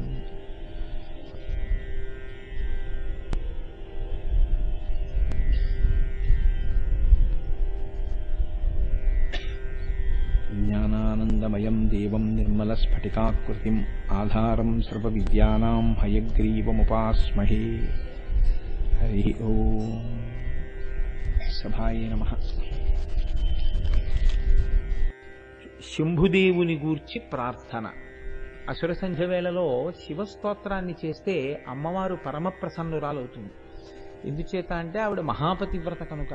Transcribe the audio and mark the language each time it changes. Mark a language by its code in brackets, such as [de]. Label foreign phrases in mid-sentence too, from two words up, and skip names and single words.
[sa] ज्ञानानन्दमयं देवं निर्मलस्फटिकाकृतिम् आधारं सर्वविद्यानां हयग्रीवमुपास्महे। हरि ओम्। सभाये नमः. [te] శంభుదేవుని గూర్చి ప్రార్థన. అసుర సంధ్య వేళలో శివస్తోత్రాన్ని చేస్తే అమ్మవారు పరమ ప్రసన్నురాలవుతుంది. ఎందుచేత అంటే ఆవిడ మహాపతివ్రత కనుక.